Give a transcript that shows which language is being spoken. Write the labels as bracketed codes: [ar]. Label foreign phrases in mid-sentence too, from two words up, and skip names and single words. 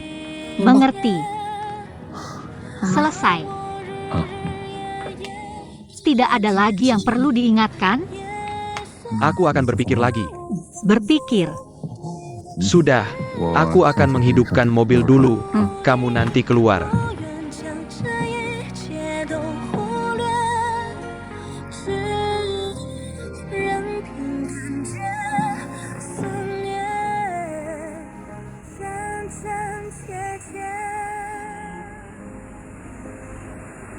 [id] mengerti. Selesai. Tidak ada lagi yang perlu diingatkan? Aku akan berpikir lagi. Berpikir. Sudah, aku akan menghidupkan mobil dulu. Kamu nanti keluar. [zh] 愿将这一切都忽略，只任凭感觉肆虐，真真切切。